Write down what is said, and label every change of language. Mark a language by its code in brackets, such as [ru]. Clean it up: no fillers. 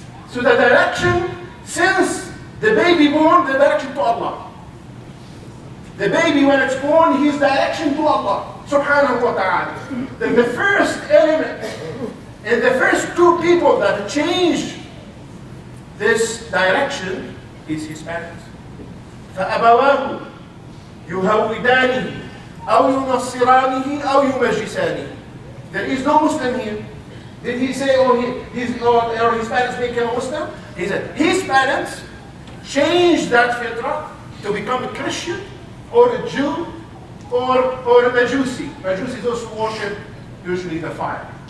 [en] So the direction, since the baby born, the direction to Allah. The baby, when it's born, his direction to Allah subhanahu wa ta'ala. Then the first element and the first two people that change this direction is his parents. [ar] فأبواه يهودانه أو ينصرانه أو يمجسانه. [en] There is no Muslim here. Did he say, his parents make him a Muslim? He said his parents changed that fitrah to become a Christian or a Jew or a Majusi. Majusi, those who worship usually the fire.